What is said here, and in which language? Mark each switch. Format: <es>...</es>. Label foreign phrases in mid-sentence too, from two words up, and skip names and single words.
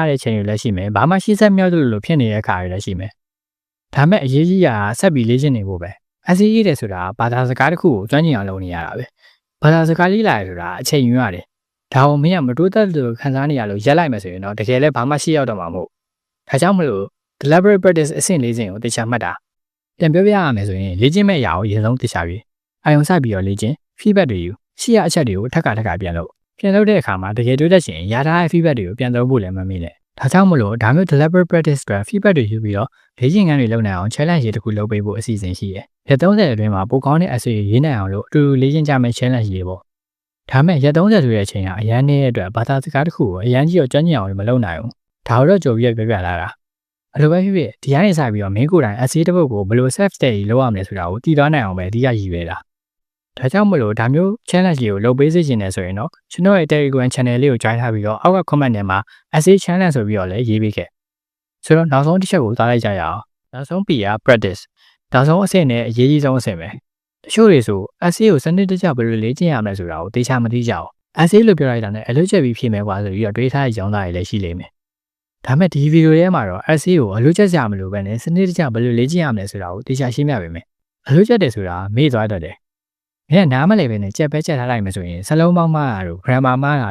<my>တဲ့အချိန်တွေလည်းရှိမယ်ဘာမှရှေ့ဆက်မြောက်တယ်လို့ဖြစ်နေတဲ့အခါတွေလည်းရှိမယ်ဒါမဲ့အရေးကြီးတာဆက်ပြီးလေ့ကျင့်နေဖို့ပဲအစီရေးတယ်ဆိုတာဘာသာစကားတစ် ခုကိုကျွမ်းကျင်အောင်လုပ်နေရတာပဲဘာသာစကားလေးလာရဆိုတာအချိန်ယူရတယ်ဒါအောင်မင်းကမတိုးတက်လို့ခံစားနေရလို့ရက်လိုက်မယ်ဆိုရင်တော့တကယ်လည်းဘာမှရှေ့ရောက်တော့မှာမဟုတ်ဒါကြောင့်မလို့</my> <en>deliberate practice</en> <my>အဆင့်၄ဆင့်ကိုသိချမှတ်တာပြန်ပြောပြရမယ်ဆိုရင်လေ့ကျင့်မဲ့အရာကိုအရင်ဆုံးသိချပြီးအာရုံစိုက်ပြီးတော့လေ့ကျင့် feedback တွေယူရှေ့ရအချက်တွေကိုထပ်ခါပြန်လုပ်တဲ့အခါမှာတကယ်တိုးတက်ချင်ရထားတဲ့ feedback တွေကိုပြန်သုံးဖို့လည်းမမေ့နဲ့ဒါကြောင့်မလို့ဒါမျိုး</my> <en>deliberate practice</en> <my>က feedback တွေ ယူပြီးတော့လေ့ကျင့်ခန်းတွေလုပ်နိုင်အောင် challenge တွေတစ်ခုလုပ်ပေးဖို့အစီအစဉ်ရှိတယ်ရက်30အတွင်းမှာပိုကောင်းတဲ့ essay ရေးနိုင်အောင်လို့အတူတူလေ့ကျင့်ကြမယ့် challenge တွေပေါ့ ဒါမဲ့ရက်30ဆိုတဲ့အချိန်ကအရန်နေတဲ့အတွက်ဘာသာစကားတစ်ခုကိုအရန်ကြီးတော့ကျွမ်းကျင်အောင်မလုပ်နိုင်ဘူးဒါတော့ကြိုပြီးပြလာတာအလိုပဲဖြစ်ဖြစ်ဒီကနေစပြီးတော့မင်းကိုယ်တိုင် essay တစ်ပုဒ်ကိုဘယ်လို</my> <en>self study</en> <my>လုပ်ရမလဲဆိုတာကိုတည်သွားနိုင်အောင်ပဲအဓိကရည်ရွယ်တာဒါကြောင့်မလို့ဒါမျိုး challenge တွေကိုလုပ်ပေးစေချင်တယ်ဆိုရင်တော့ကျွန်တော်ရဲ့</my> <en>Telegram channel</en> <my>လေးကို join ထားပြီးတော့အောက်က comment ထဲမှာ</my> <en>essay challenge</en> <my>ဆိုပြီးတော့လည်းရေးပေးခဲ့ဆိုတော့နောက်ဆုံးတစ်ချက်ကိုသားလိုက်ကြရအောင်နောက်ဆုံး P က practice နောက်ဆုံးအဆင့်နဲ့အရေးကြီးဆုံးအဆင့်ပဲတချို့တွေဆို essay ကိုစနစ်တကျဘယ်လိုလေ့ကျင့်ရမလဲဆိုတာကိုသိချမသိကြအောင် essay လို့ပြောလိုက်တာနဲ့အလုပ်ချက်ပြီးဖြေမယ်ကွာဆိုပြီးတော့တွေးထားတဲ့ကြောင်းသားတွေလည်းရှိလိမ့်မယ်ဒါမဲ့ဒီဗီဒီယိုထဲမှာတော့ essay ကိုအလုပ်ချက်စရာမလိုပဲနဲ့စနစ်တကျဘယ်လိုလေ့ကျင့်ရမလဲဆိုတာကိုသိချရှင်းပြပေးမယ်အလုပ်ချက်တယ်ဆိုတာမေ့သွားတတ်တယ်မင်းကနားမလည်ပဲနဲ့ကြက်ပဲကြက်ထားလိုက်မယ်ဆိုရင်စလုံးပေါင်းမှားတာတို့ grammar မှားတာ</my>